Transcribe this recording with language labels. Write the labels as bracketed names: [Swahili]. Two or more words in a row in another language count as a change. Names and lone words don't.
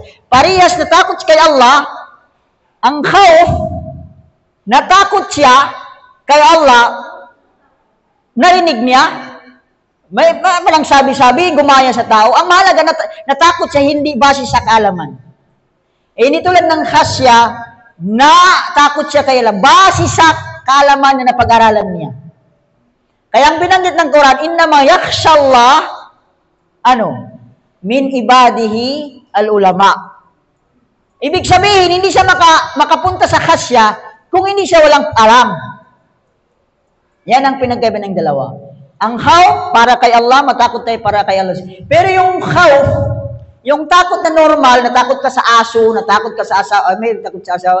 [Filipino] Parehas natakot kay Allah, ang khawf, natakot siya kay Allah, narinig niya, may palang sabi-sabi, gumaya sa tao. Ang mahalaga, natakot siya hindi base sa kaalaman. Hindi tulad ng khasya, na takot siya kay Allah, base sa kaalaman na napag-aralan niya. Kaya ang binanggit ng Quran, [Arabic] إنما يخشى الله من عباده العلماء. [Filipino] Ibig sabihin, hindi siya makapunta sa khasya kung hindi siya walang alam. Yan ang pinagkaiba ng dalawa. Ang khawf, para kay Allah, matakot tayo para kay Allah. Pero yung khawf, yung takot na normal, natakot ka sa aso, natakot ka sa asawa, may takot sa asawa.